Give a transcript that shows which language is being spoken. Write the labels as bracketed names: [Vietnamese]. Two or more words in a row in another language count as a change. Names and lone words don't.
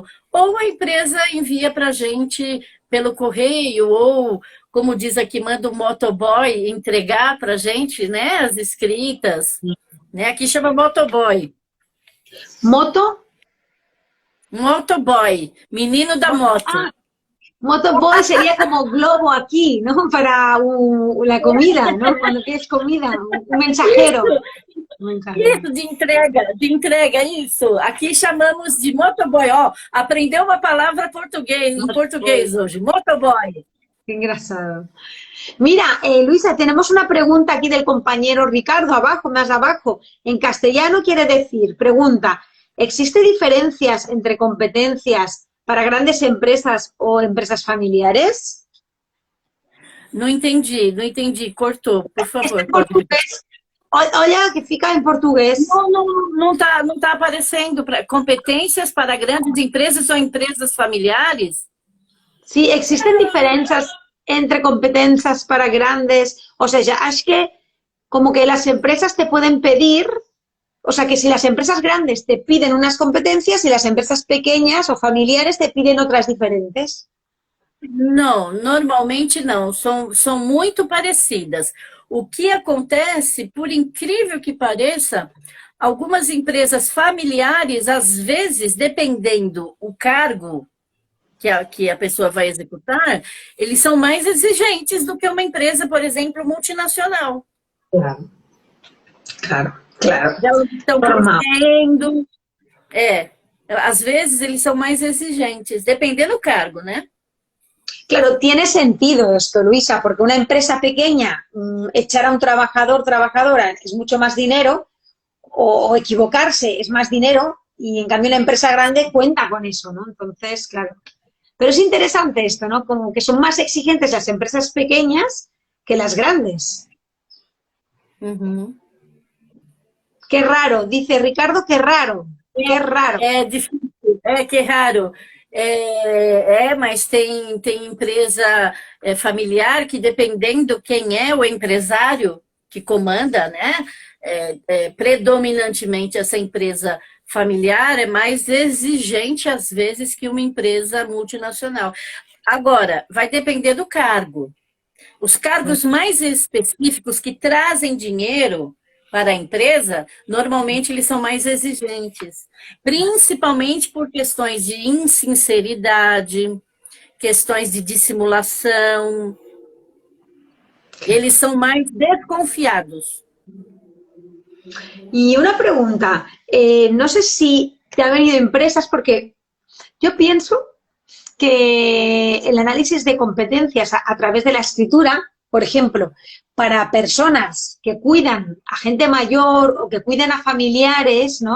[Portuguese] Ou a empresa envia para a gente pelo correio, ou, como diz aqui, manda o motoboy entregar para a gente, né, as escritas. Né? Aqui chama motoboy. [Spanish] ¿Moto? [Portuguese] Motoboy, menino da moto. [Spanish] Motoboy sería como globo aquí, ¿no? Para la comida, ¿no? Cuando quieres comida, un mensajero. [Portuguese] Isso, de entrega, isso. Aqui chamamos de motoboy. Ó, aprendeu uma palavra em português hoje, motoboy. [Spanish] Qué engrasado. Mira, Luisa, tenemos una pregunta aquí del compañero Ricardo, abajo, más abajo. En castellano quiere decir, pregunta, ¿existe diferencias entre competencias para grandes empresas o empresas familiares? [Portuguese] Não entendi. Cortou, por favor. Olha, que fica em português. Não tá aparecendo. Competências para grandes empresas ou empresas familiares? [Spanish] Sí, existen diferencias entre competencias para grandes. O sea, es que como que las empresas te pueden pedir, o sea, que si las empresas grandes te piden unas competencias y las empresas pequeñas o familiares te piden otras diferentes. [Portuguese] Não, normalmente não. São muito parecidas. O que acontece, por incrível que pareça, algumas empresas familiares, às vezes, dependendo o cargo que a pessoa vai executar, eles são mais exigentes do que uma empresa, por exemplo, multinacional. Claro. Elas estão crescendo. Às vezes eles são mais exigentes, dependendo do cargo, né? [Spanish] Claro, tiene sentido esto, Luisa, porque una empresa pequeña, echar a un trabajador, trabajadora, es mucho más dinero, o equivocarse es más dinero, y en cambio la empresa grande cuenta con eso, ¿no? Entonces, claro. Pero es interesante esto, ¿no? Como que son más exigentes las empresas pequeñas que las grandes. Qué raro, dice Ricardo, qué raro. Qué raro. [Portuguese] É difícil, que raro. Mas tem empresa familiar que, dependendo quem é o empresário que comanda, né? Predominantemente essa empresa familiar é mais exigente, às vezes, que uma empresa multinacional. Agora, vai depender do cargo. Os cargos mais específicos que trazem dinheiro para a empresa, normalmente eles são mais exigentes, principalmente por questões de insinceridade, questões de dissimulação. Eles são mais desconfiados. [Spanish] Y una pregunta, no sé si te han venido empresas, porque yo pienso que el análisis de competencias a través de la escritura, por ejemplo, para personas que cuidan a gente mayor o que cuidan a familiares, ¿no?